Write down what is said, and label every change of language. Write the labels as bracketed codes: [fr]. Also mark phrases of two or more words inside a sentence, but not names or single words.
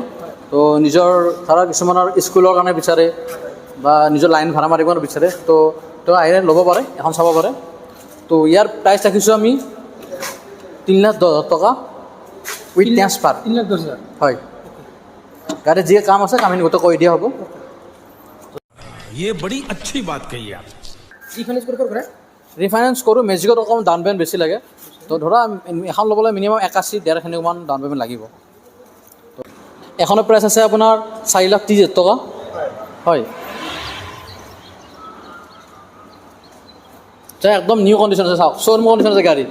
[as] তো নিজৰ ধৰা কিছুমানৰ স্কুলৰ কাৰণে বিচাৰে, বা নিজৰ লাইন ভাড়া মাৰিব বিচাৰে, তো আহিলে ল'ব পাৰে, এখন চাব পাৰে। তো ইয়াৰ প্ৰাইচ ৰাখিছোঁ আমি 3,10,000 টকা [en] with transfer. [as] 3,10,000 হয়। গাড়ীৰ যি কাম আছে কামখিনি গোটেই কৰি দিয়া হ'ব। [hi] ये बड़ी अच्छी बात कही आप। [as] ৰিফাইনেন্স কৰে? ৰিফাইনেন্স কৰোঁ। মেজিকত অকণমান [en] down payment [as] বেছি লাগে। তো ধৰা এখন ল'বলৈ মিনিমাম 81-1.5 সেনেকুৱামান [en] down payment [as] লাগিব। এখনৰ প্ৰাইচ আছে আপোনাৰ 4,30,000 টকা। হয়। একদম [en] new condition [as] আছে, চাওক, [en] showroom condition [as] আছে গাড়ী।